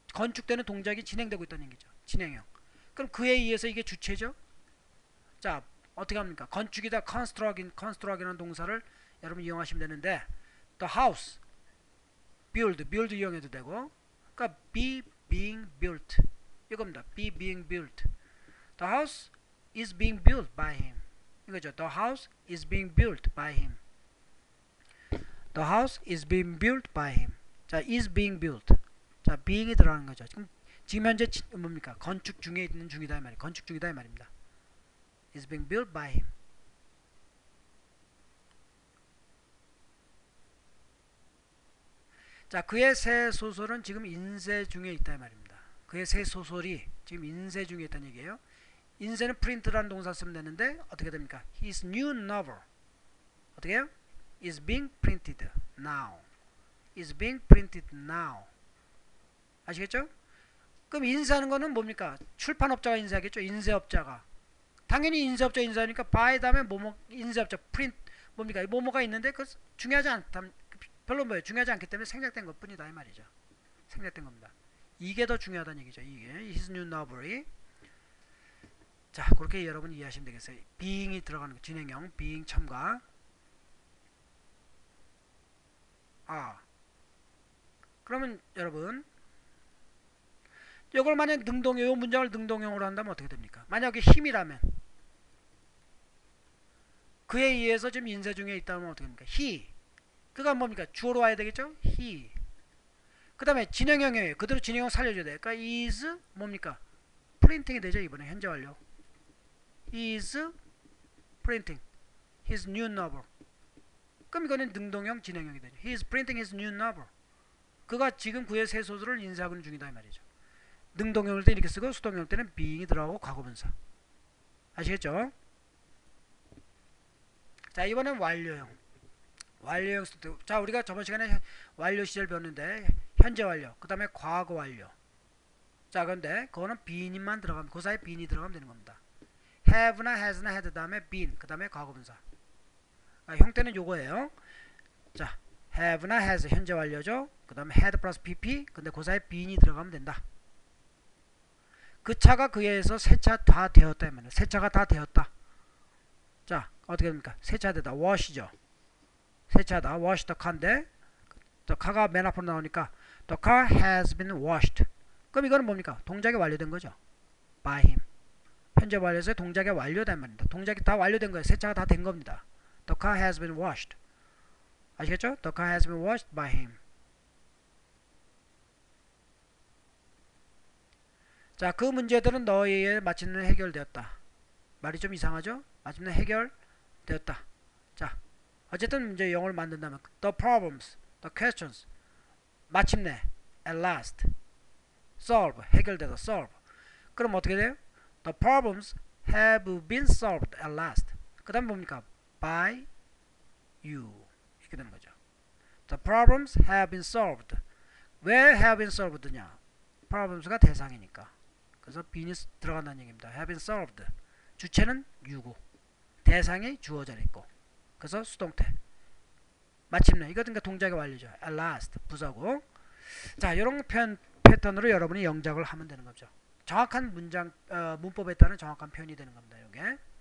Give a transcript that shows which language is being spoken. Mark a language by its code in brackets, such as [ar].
[ko] 건축되는 동작이 진행되고 있다는 얘기죠. 진행형. 그럼 그에 의해서 이게 주체죠. 자, 어떻게 합니까? 건축이다 construct이라는 동사를 여러분 이용하시면 되는데, the house, build 이용해도 되고, 그러니까 [en] be being built [ko] 이겁니다. [en] be being built. The house is being built by him. [ko] 이거죠. [en] The house is being built by him. The house is being built by him. 자, is being built. [ko] 자, being이 들어가는 거죠. 지금 현재 뭡니까? 건축 중에 있는 중이다 이 말이에요. 건축 중이다 이 말입니다. [en] is being built by him. [ko] 자, 그의 새 소설은 지금 인쇄 중에 있다 이 말입니다. 그의 새 소설이 지금 인쇄 중에 있다는 얘기예요. 인쇄는 print라는 동사 쓰면 되는데 어떻게 됩니까? [en] His new novel [ko] 어떻게 해요? [en] is being printed now. is being printed now. [ko] 아시겠죠? 그럼 인쇄하는 거는 뭡니까? 출판업자가 인쇄하겠죠? 인쇄업자가. 당연히 인쇄업자 인쇄하니까 by 다음에 뭐뭐 인쇄업자 print 뭡니까? 뭐뭐가 있는데 그 중요하지 않다. 별로 뭐예요? 중요하지 않기 때문에 생략된 것 뿐이다 이 말이죠. 생략된 겁니다. 이게 더 중요하다는 얘기죠. [en] 이게 his new novel이. [ko] 자, 그렇게 여러분 이해하시면 되겠어요. being이 들어가는 거, 진행형 being 첨가. 그러면 여러분 이걸 만약 능동형, 이 문장을 능동형으로 한다면 어떻게 됩니까? 만약에 힘이라면 그에 의해서 지금 인쇄 중에 있다면 어떻게 됩니까? he. 그가 뭡니까? 주어로 와야 되겠죠? he. 그 다음에 진행형이에요. 그대로 진행형 살려줘야 돼요. 그러니까 is 뭡니까? 프린팅이 되죠. 이번에 현재 완료. [en] is printing his new novel. [ko] 그럼 이거는 능동형 진행형이 되죠. [en] he is printing his new novel. [ko] 그가 지금 그의 새 소설을 인쇄하고 있는 중이다 이 말이죠. 능동형일 때 이렇게 쓰고 수동형일 때는 being이 들어가고 과거분사. 아시겠죠? 자, 이번엔 완료형. 완료형 수동. 자, 우리가 저번 시간에 완료 시절 배웠는데 현재 완료, 그 다음에 과거 완료. 자, 그런데 그거는 being만 들어가면, 그 사이에 being이 들어가면 되는 겁니다. have나 has나 had 다음에 been, 그 다음에 과거분사. 형태는 요거예요. 자, have나 has 현재 완료죠. 그 다음에 had 플러스 pp, 근데 그 사이에 being이 들어가면 된다. 그 차가 그에 의해서 세차 다 되었다. 세차가 다 되었다. 자, 어떻게 됩니까? 세차되다. wash죠. 세차다. [en] wash the car인데 the car가 [ko] 맨 앞으로 나오니까 [en] the car has been washed. [ko] 그럼 이거는 뭡니까? 동작이 완료된 거죠. by him. 현재 완료에서 동작이 완료된 말입니다. 동작이 다 완료된 거예요. 세차가 다 된 겁니다. [en] The car has been washed. [ko] 아시겠죠? [en] The car has been washed by him. [ko] 자, 그 문제들은 너에 의해 마침내 해결되었다. 말이 좀 이상하죠? 마침내 해결되었다. 자, 어쨌든 이제 영어를 만든다면 the problems, the questions 마침내 at last solve 해결되다 solve. 그럼 어떻게 돼요? [en] The problems have been solved at last. [ko] 그 다음 뭡니까? [en] by you [ko] 이렇게 되는 거죠. [en] The problems have been solved. [ko] 왜 [en] have been solved냐? [ko] problems가 대상이니까. 그래서 bean이 들어간다는 얘기입니다. [en] have been solved. [ko] 주체는 you고 대상이 주어져 있고 그래서 수동태. 마침내 이거 그러니까 동작의 완료죠. at last 부사고. 자, 이런 패턴으로 여러분이 영작을 하면 되는 거죠. 정확한 문장 문법에 따른 정확한 표현이 되는 겁니다. 이게.